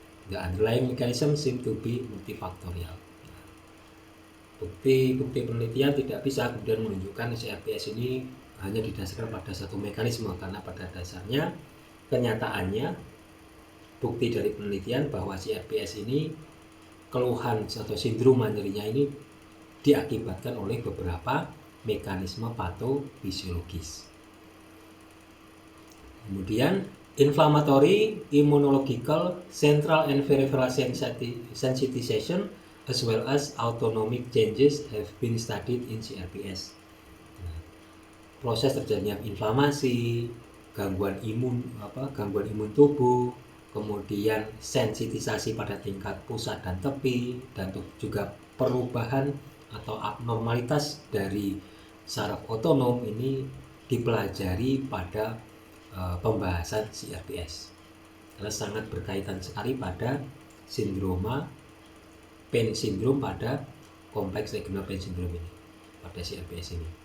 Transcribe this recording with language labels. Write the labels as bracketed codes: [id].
[en] The underlying mechanism seem to be multifaktorial. [id] Bukti penelitian tidak bisa kemudian menunjukkan CRPS ini hanya didasarkan pada satu mekanisme, karena pada dasarnya kenyataannya bukti dari penelitian bahwa CRPS ini keluhan atau sindroma nyerinya ini diakibatkan oleh beberapa mekanisme patofisiologis. [en] Kemudian inflammatory, immunological, central and peripheral sensitization as well as autonomic changes have been studied in CRPS. [id] Proses terjadinya inflamasi, gangguan imun tubuh, kemudian sensitisasi pada tingkat pusat dan tepi, dan juga perubahan atau abnormalitas dari saraf otonom ini dipelajari pada pembahasan CRPS, karena sangat berkaitan sekali pada sindroma pain syndrome pada kompleks regional pain syndrome ini, pada CRPS ini.